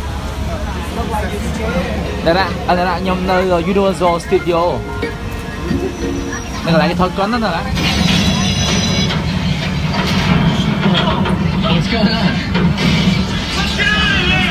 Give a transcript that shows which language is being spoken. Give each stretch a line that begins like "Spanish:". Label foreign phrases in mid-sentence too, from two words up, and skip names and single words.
Khmer: ដែលដាក់ខ្ញុំនៅ Universal Studio នៅកន្លែងគេថតកុនហ្នឹងណា
English: What's going on? Let's get out of there!